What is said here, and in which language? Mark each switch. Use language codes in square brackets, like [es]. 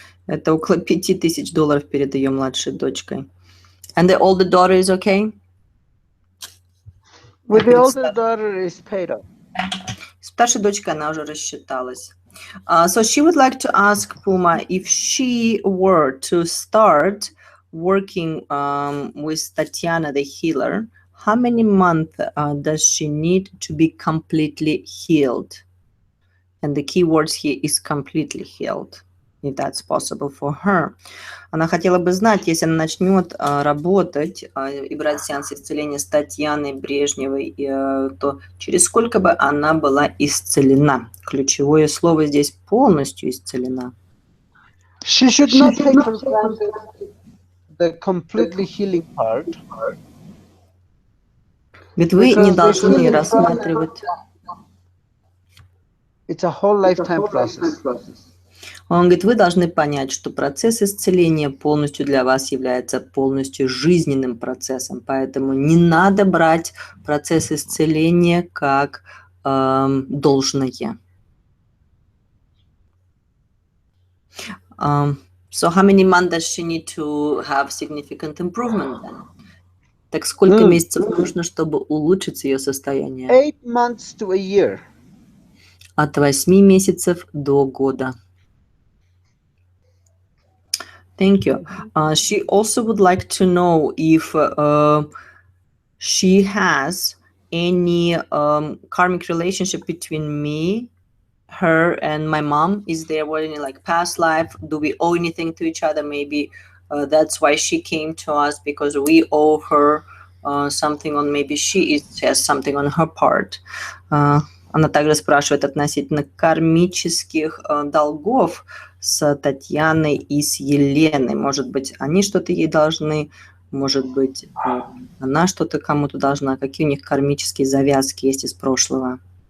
[ru] Это около $5000 перед ее младшей дочкой. [en] And the older daughter is okay? With the older daughter is paid off. [ru] Старшей дочкой она уже рассчиталась. [en] So she would like to ask Puma if she were to start working with Tatiana the healer, how many months does she need to be completely healed? And the key words here is completely healed, if that's possible for her. [ru] Она хотела бы знать, если она начнет работать и брать сеанс исцеления с Татьяной Брежневой, то через сколько бы она была исцелена? Ключевое слово здесь полностью исцелена. [en] She should not take for granted the completely healing part. [ru] Ведь вы не должны рассматривать. [en] It's a whole lifetime process. [ru] Он говорит, вы должны понять, что процесс исцеления полностью для вас является полностью жизненным процессом, поэтому не надо брать процесс исцеления как должное. [en] So how many months does she need to have significant improvement then? [ru] Так сколько месяцев нужно, чтобы улучшить ее состояние? [en] 8 months to a year. [ru] От 8 месяцев до года. [en] Thank you. She also would like to know if she has any karmic relationship between me, her, and my mom. Is there any like past life? Do we owe anything to each other? Maybe that's why she came to us, because we owe her something, on maybe she has something on her part. [ru] Она также спрашивает относительно кармических долгов с Татьяной и с Еленой. Может быть, они что-то ей должны, может быть, она что-то кому-то должна. Какие у них кармические завязки есть из прошлого?